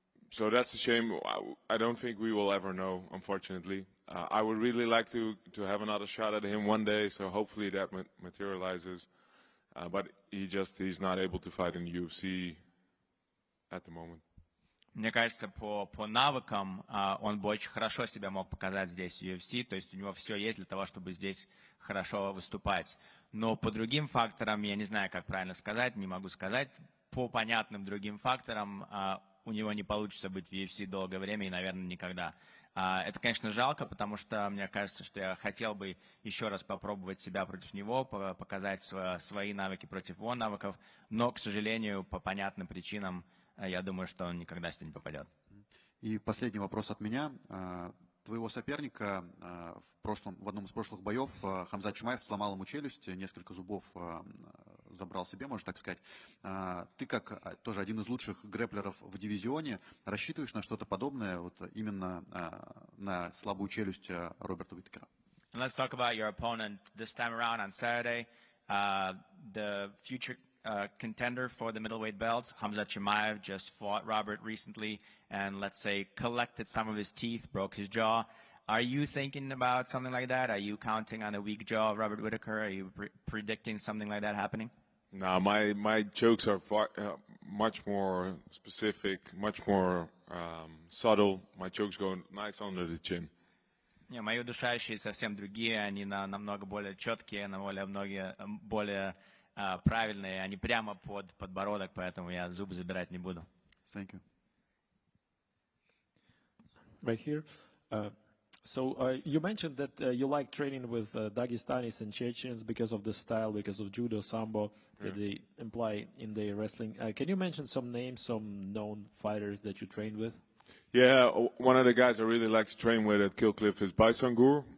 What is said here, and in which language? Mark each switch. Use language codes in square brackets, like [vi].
[en] So that's a shame. I don't think we will ever know, unfortunately. I would really like to have another shot at him one day, so hopefully that materializes. But he's not able to fight in the UFC at the moment. [ru] Мне кажется, по навыкам он бы очень хорошо себя мог показать здесь в UFC, то есть у него все есть для того, чтобы здесь хорошо выступать. Но по другим факторам, я не знаю, как правильно сказать, не могу сказать, по понятным другим факторам у него не получится быть в UFC долгое время и, наверное, никогда. Это, конечно, жалко, потому что мне кажется, что я хотел бы еще раз попробовать себя против него, показать свои навыки против его навыков, но, к сожалению, по понятным причинам, я думаю, что он никогда сюда не попадет. И последний вопрос от меня. Твоего соперника в одном из прошлых боев Хамзат Чимаев сломал ему челюсть, несколько зубов забрал себе, можно так сказать. Ты, как тоже один из лучших грэплеров в дивизионе, рассчитываешь на что-то подобное, вот именно на слабую челюсть Роберта Уиткера? [en] Let's talk about your opponent this time around on Saturday. The future contender for the middleweight belt, Hamzat Chimaev, just fought Robert recently and, let's say, collected some of his teeth, broke his jaw. Are you thinking about something like that? Are you counting on a weak jaw of Robert Whittaker? Are you predicting something like that happening? No, my jokes are much more specific, much more subtle. My jokes go nice under the chin. [ru] Не, мои удушающие совсем другие, они намного более четкие, более правильные, они прямо под подбородок, поэтому я зубы забирать не буду. [en] Thank you. Right here. So you mentioned that you like training with Dagestanis and Chechens because of the style, because of judo, sambo that they imply in their wrestling. Can you mention some names, some known fighters that you trained with? Yeah, one of the guys I really like to train with at Killcliff is Baisangur.